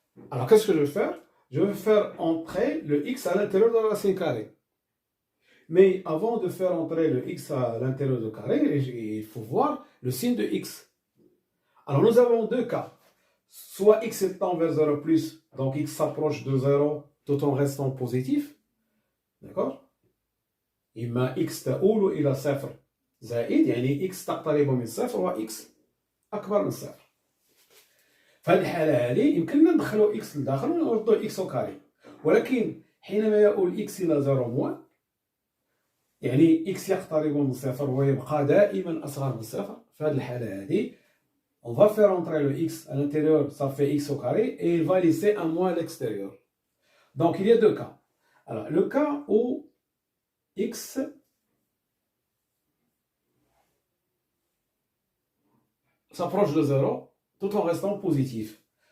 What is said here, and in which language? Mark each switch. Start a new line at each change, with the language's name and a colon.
French: Alors qu'est-ce que je vais faire? Je vais faire entrer le x à l'intérieur de la racine carrée. Mais avant de faire entrer le x à l'intérieur du carré, il faut voir le signe de x. Alors nous avons deux cas. Soit x tend vers 0 plus, donc x s'approche de 0 tout en restant positif. D'accord?
Arabic: إما x تؤول إلى صفر زائد يعني x تقترب من صفر و x أكبر من صفر. في هذه الحالة هذه يمكننا ندخلوا x لداخل ونردوا x كاري. ولكن حينما يؤول x إلى 0 موان يعني x يقترب من صفر ويبقى دائما أصغر من صفر. في هذه الحالة هذه
French: on va faire entrer le x à l'intérieur, ça fait x au carré, et il va laisser un moins à l'extérieur. Donc il y a deux cas. Alors le cas où x s'approche de 0 tout en restant positif.